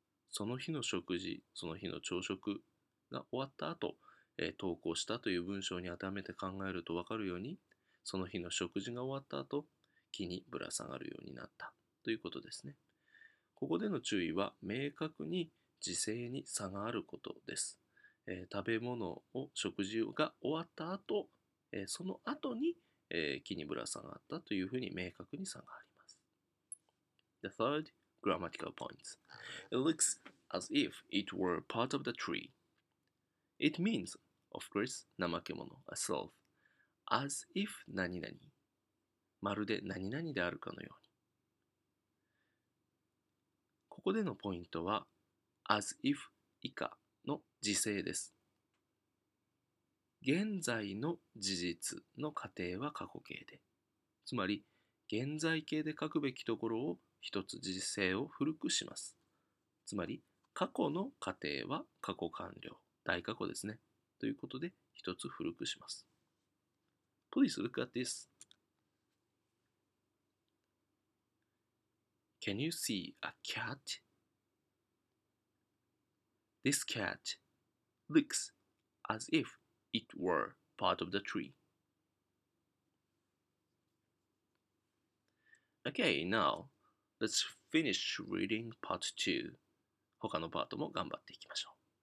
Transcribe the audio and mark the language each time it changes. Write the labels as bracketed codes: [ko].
[ja] その日の食事、その日の朝食が終わった後、登校したという文章に当てはめて考えると分かるように、その日の食事が終わった後、木にぶら下がるようになったということですね。ここでの注意は、明確に時制に差があることです。食べ物を食事が終わった後、その後に、木にぶら下がったというふうに明確に差があります。 [en] The third grammatical point. It looks as if it were part of the tree. It means, of course, 怠け者 a sloth, as if [ja] 何々、まるで何々であるかのように。ここでのポイントは as if 以下の時制です。現在の事実の過程は過去形で、つまり現在形で書くべきところを一つ時制を古くします。つまり過去の過程は過去完了、大過去ですね。ということで一つ古くします。 [en] Please look at this. Can you see a cat? This cat looks as if it were part of the tree. Okay, now let's finish reading part 2. [ja] 他のパートも頑張っていきましょう。